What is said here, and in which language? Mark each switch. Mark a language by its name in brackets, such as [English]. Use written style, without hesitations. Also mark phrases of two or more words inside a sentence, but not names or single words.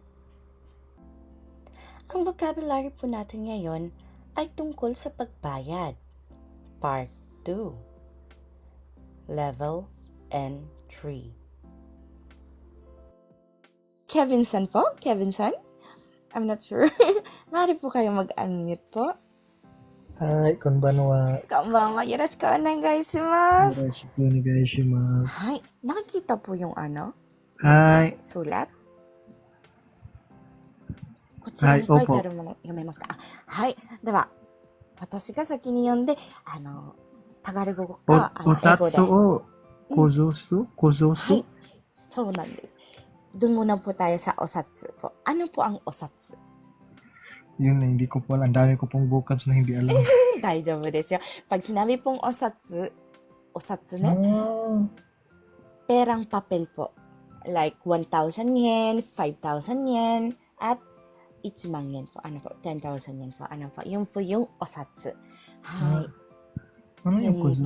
[Filipino] Ang vocabulary po natin ngayon ay tungkol sa pagbayad. [English] Part 2. Level N3. [Filipino] Kevin-san po? Kevin-san? [English] I'm not sure. [Filipino] Maaari po kayo mag-unmute po. [Japanese] はい、こんばんは。こんばんは。よろしくお願いします。よろしくお願いします。 [Filipino] はい。Nakikita po yung [Japanese] はい。 [Filipino] sulat? [Japanese] こちらに書いてあるもの読めますか？はい。では、私が先に読んで、タガル語か、お札をこぞす？はい。そうなんです。 [Filipino] Doon muna po tayo sa osatsu po. Ano po ang osatsu? Yun na, hindi ko po alam. Ang dami ko pong vocabs na hindi alam. [Japanese] 大丈夫ですよ。 [Filipino] Pag sinabi pong osatsu ne, perang papel po. Like 1,000 yen, 5,000 yen, at 1,000 yen po. Ano po? 10,000 yen po. Ano po? Yun po yung osatsu. Hai. Ano yung kuzusu?